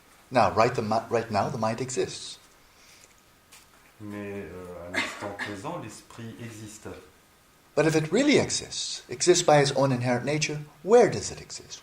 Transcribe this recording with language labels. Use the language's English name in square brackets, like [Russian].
[English] Now, right now, the mind exists. [French] Mais à l'instant présent, l'esprit existe. [English] But if it really exists by its own inherent nature, where does it exist?